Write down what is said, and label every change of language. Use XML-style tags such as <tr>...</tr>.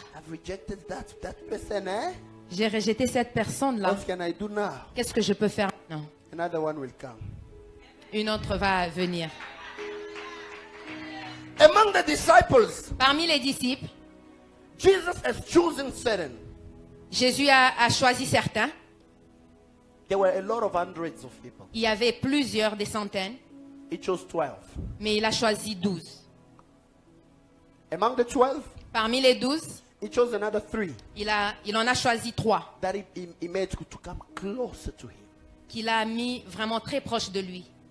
<en>I've rejected that person, eh?</en> <fr>j'ai rejeté cette personne-là.</fr> <en>What can I do now?</en> <fr>Qu'est-ce que je peux faire maintenant?</fr> <en>Another one will come.</en> <fr>Une autre va venir.</fr> <en>Among the disciples,</en> <fr>Parmi les disciples,</fr> <en>Jesus has chosen certain.</en> <fr>Jésus a choisi certains.</fr> <en>There were a lot of hundreds of people.</en> <fr>Il y avait plusieurs, des centaines,</fr> <en>He chose 12.</en> <fr>mais il a choisi 12.</fr> <en>Among the 12,</en> <fr>Parmi les 12,</fr> <en>he chose another 3</en> <fr>il en a choisi 3</fr> <en>that he made to come closer to him.</en> <fr>qu'il a mis vraiment très proche de lui.</fr>